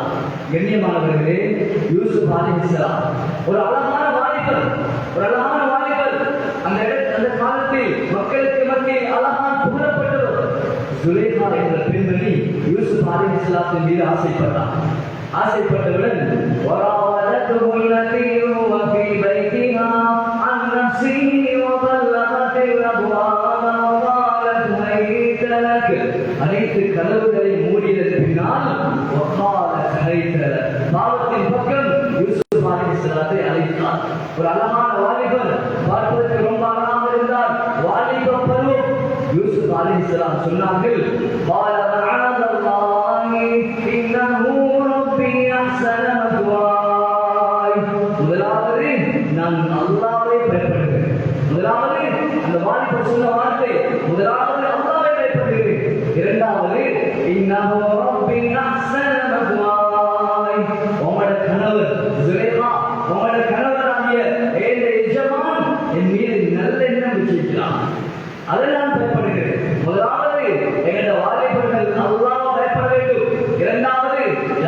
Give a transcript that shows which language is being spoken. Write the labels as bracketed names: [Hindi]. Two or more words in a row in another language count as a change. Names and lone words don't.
[Tamil] கண்ணியமானவர்களே, யூசுப் அலைஹிஸ்ஸலாம் ஒரு அழகான வாலிபர், ஒரு அழகான வாலிபர். அந்த காலத்தில் மக்களுக்கு மத்தியில் அழகான புகழப்பட்டவர். சுலைஹா என்ற பெண்மணி யூசுப் அலைஹிஸ்ஸலாத்தின் மீது ஆசைப்பட்டார். [Arabic] ஆசைப்பட்டவுடன் وراودته التي هو في بيتها عن نفسه وغلقت الابواب وقالت هيت لك. [Tamil] அனைத்து கதவுகளை மூடியதற்கு பின்னால் [Arabic] وقالت هيت لك, [Tamil] பாவத்தின் பக்கம் யூசுப் அலைஹிஸ்ஸலாத்தை அழைத்தார். ஒரு அழகான வாலிபர், பார்ப்பதற்கு ரொம்ப அழகாக இருந்தார். வாலிப பருவம். யூசுப் அலைஹிஸ்ஸலாம் சொன்னார்கள், [Arabic] قال معاذ الله إنه ربي أحسن مثواي. [Tamil] முதலாவது நான் அல்லாஹ்வை பயப்படுகிறேன். முதலாவது அந்த வாலிபர் சொன்ன வார்த்தை, முதலாவது அல்லாஹ்வை பயப்படுகிறேன். [Arabic] இரண்டாவது إنه ربي أحسن مثواي. [Tamil] உங்களோட கணவர் சுலைஹா, உங்களோட கணவராகிய இந்த எஜமான் என் மீது நல்ல எண்ணம் வச்சிருக்கிறான், அதை நான் பயப்படுகிறேன். முதலாவது எங்களோட வாலிபர்கள் அல்லாஹ் பயப்பட வேண்டும். இரண்டாவது